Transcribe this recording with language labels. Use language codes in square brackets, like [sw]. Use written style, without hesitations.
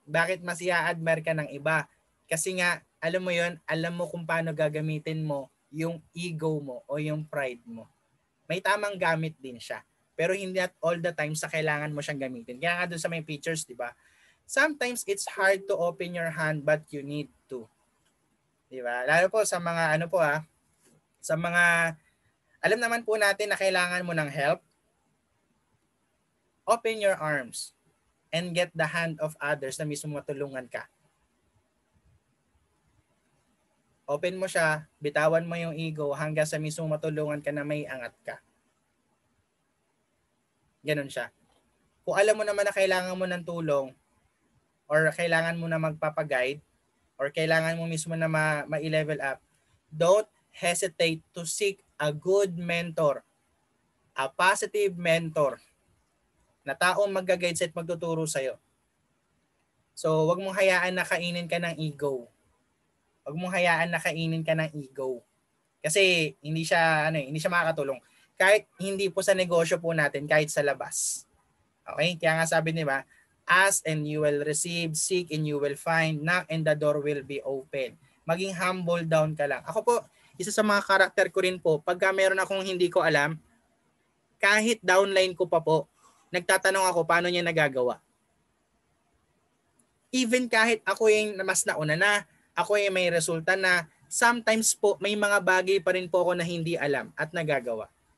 [tl] Bakit mas i-admire ka ng iba? Kasi nga, alam mo yon, alam mo kung paano gagamitin mo yung ego mo o yung pride mo. May tamang gamit din siya. Pero hindi [en] at all the time [tl] sa kailangan mo siyang gamitin. Kaya nga doon sa may pictures, di ba? [en] Sometimes it's hard to open your hand but you need to. [tl] Di ba? Lalo po sa mga sa mga alam naman po natin na kailangan mo ng help. [en] Open your arms and get the hand of others [tl] na mismo matulungan ka. Open mo siya, bitawan mo yung ego hanggang sa mismo matulungan ka na may angat ka. Ganon siya. Kung alam mo naman na kailangan mo ng tulong or kailangan mo na magpapaguide or kailangan mo mismo na ma-level up, [en] don't hesitate to seek a good mentor, a positive mentor [tl] na taong mag-guide at magtuturo sa'yo. So, wag mong hayaan na kainin ka ng ego. Wag mong hayaan na kainin ka ng ego. Kasi hindi siya makakatulong. Kahit hindi po sa negosyo po natin, kahit sa labas. Okay? Kaya nga sabi niya, [en] ask and you will receive, seek and you will find, knock and the door will be open. [tl] Maging humble down ka lang. Ako po, isa sa mga karakter ko rin po, pagka meron akong hindi ko alam, kahit downline ko pa po, nagtatanong ako paano niya nagagawa. Even kahit ako yung mas nauna na, ako yung may resulta na, sometimes po may mga bagay pa rin po ako na hindi alam at nagagawa.